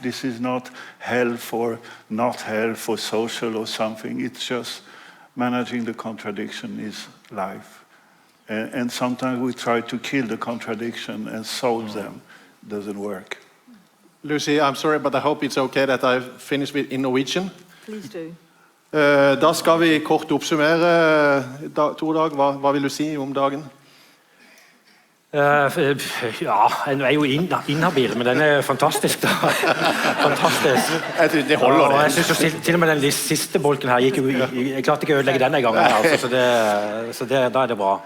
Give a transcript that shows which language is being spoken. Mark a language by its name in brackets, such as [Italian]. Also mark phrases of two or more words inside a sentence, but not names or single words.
[English] This is not health or not health or social or something. It's just managing the contradiction is life. And sometimes we try to kill the contradiction and solve them. It doesn't work. Lucy, I'm sorry, but I hope it's okay that I finish with in Norwegian. Please do. [Norwegian] Da skal vi kort oppsummere, Tordag. Hva vil du si om dagen? Ja, den er jo inhabil, men den er fantastisk da. Fantastisk. Det holder det. Og jeg synes jo til og med den siste bolken her, jeg klarte ikke å ødelegge den en gang, altså, så da er det bra.